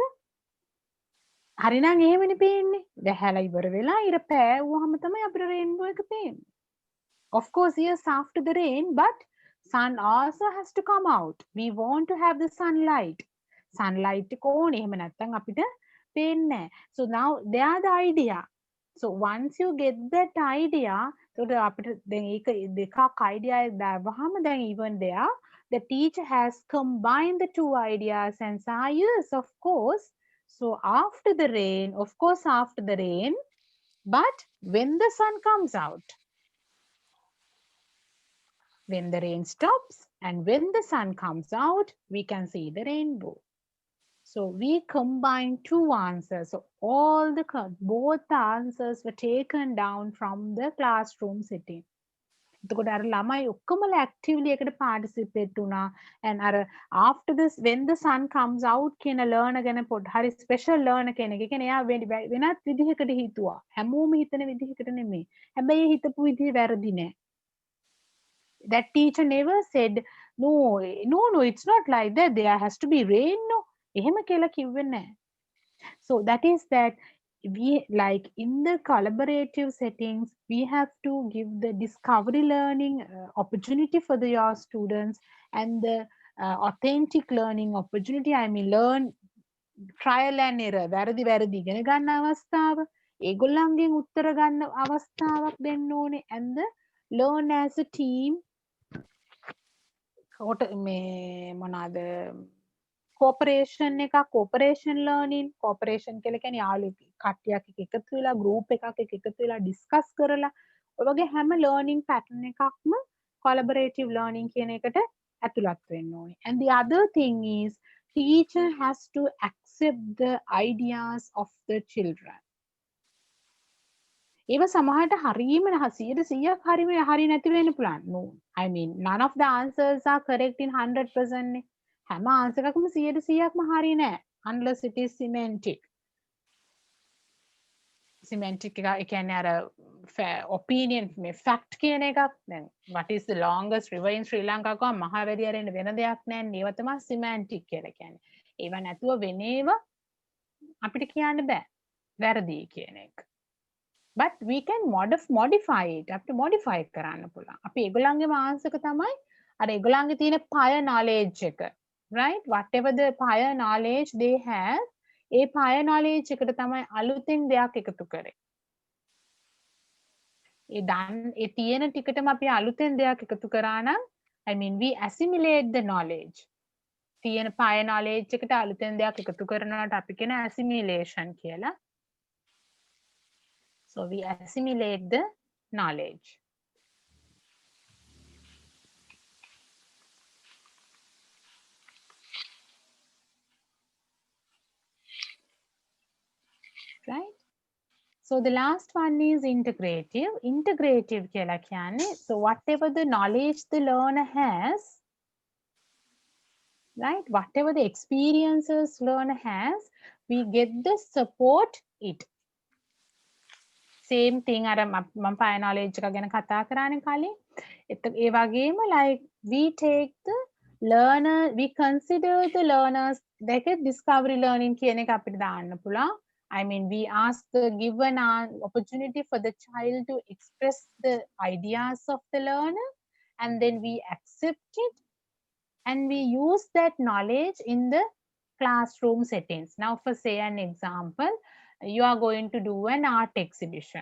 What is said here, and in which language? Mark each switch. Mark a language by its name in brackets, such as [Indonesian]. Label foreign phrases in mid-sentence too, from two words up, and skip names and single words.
[Sinhala] හරිනම් එහෙමනේ පේන්නේ. වැහැලා ඉවර වෙලා ඉර පෑවුවම තමයි අපිට රේන්බෝ එක පේන්නේ. [English] Of course, yes, after the rain, but sun also has to come out. We want to have the sunlight. [Sinhala] Sunlight එක ඕනේ. එහෙම නැත්නම් අපිට පේන්නේ නැහැ. [English] So now they are the idea. So once you get that idea, so [Sinhala] අපිට දැන් ඒක දෙකක් [English] idea [Sinhala] එක දාවහම දැන් [English] even there the teacher has combined the two ideas and say yes, of course. So after the rain, of course after the rain, but when the sun comes out. When the rain stops and when the sun comes out, we can see the rainbow. So we combine two answers. So both the answers were taken down from the classroom setting. [Sinhala] එතකොට අර ළමයි ඔක්කොමලා actively එකට participate වුණා. [English] And අර after this when the sun comes out කියන learner [Sinhala] ගැන පොඩ් හරි [English] special learner කෙනෙක්. [Sinhala] ඒ කියන්නේ එයා වෙනත් විදිහකට හිතුවා. හැමෝම හිතන විදිහකට නෙමෙයි. හැබැයි හිතපු විදිහ වැරදි නෑ. [English] That teacher never said no, it's not like that, there has to be rain. No, [Sinhala] එහෙම කියලා කිව්වේ නැහැ. [English] So that is that we like in the collaborative settings we have to give the discovery learning opportunity for your students and the authentic learning opportunity. I mean learn trial and error. [Sinhala] වැරදි ඉගෙන ගන්න අවස්ථාව, ඒගොල්ලන්ගෙන් උත්තර ගන්න අවස්ථාවක් දෙන්න ඕනේ, [English] and the learn as a team. [Sinhala] මොනවාද කෝපරේෂන් එකක්, [English] cooperation learning. [Sinhala] කෝපරේෂන් කියලා කියන්නේ යාළු කට්ටියක් එකතු වෙලා ගෲප් එකක් එකතු වෙලා ඩිස්කස් කරලා ඔය වගේ හැම [English] learning pattern [Sinhala] එකක්ම [English] collaborative learning [Sinhala] කියන එකට ඇතුළත් වෙන්න ඕනේ. [English] And the other thing is teacher has to accept the ideas of the children. [Sinhala] ඒව සමහරට හරීම 100% හරි නැති වෙන්න පුළුවන්. [English] No, I mean none of the answers are correct in 100%. [Sinhala] නේ. හැම answer එකක්ම 100%ක්ම හරි නෑ. [English] Unless it is semantic. [Sinhala] Semantic එක කියන්නේ අර opinion මේ fact කියන එකක්. [English] දැන් what is the longest river in Sri Lanka [Sinhala] කව මහවැලි අරින්න වෙන දෙයක් නෑනේ. ඒව තමයි semantic කියලා කියන්නේ. ඒව නැතුව වෙනේව අපිට කියන්න බෑ. වැරදි කියන එක. [English] but we can modify it. [Sinhala] අපිට modify කරන්න පුළුවන්. අපි ඒගොල්ලන්ගේ මානසික තමයි අර ඒගොල්ලන්ගේ තියෙන [English] prior knowledge [Sinhala] එක. Right? [English] Whatever the prior knowledge they have, ඒ prior knowledge [Sinhala] එකට තමයි අලුතෙන් දෙයක් එකතු කරේ. ඒ තියෙන ටිකටම අපි අලුතෙන් දෙයක් එකතු කරා නම් [English] I mean we assimilate the knowledge. [Sinhala] තියෙන [English] prior knowledge [Sinhala] එකට අලුතෙන් දෙයක් එකතු කරනවට අපි කියන assimilation කියලා. [English] So we assimilate the knowledge. Right? So the last one is integrative. Integrative [Sinhala] කියලා කියන්නේ [English] so whatever the knowledge the learner has, right? Whatever the experiences learner has, we get the support it. Same thing [Sinhala] අර මම [English] prior knowledge [Sinhala] එක ගැන කතා කරානේ කලින්. ඒ වගේම [English] like we take the learner, we consider the learners like a discovery learning [Sinhala] කියන එක අපිට දාන්න පුළුවන්. [English] I mean, we ask the given opportunity for the child to express the ideas of the learner, and then we accept it, and we use that knowledge in the classroom settings. Now, for say an example, you are going to do an art exhibition.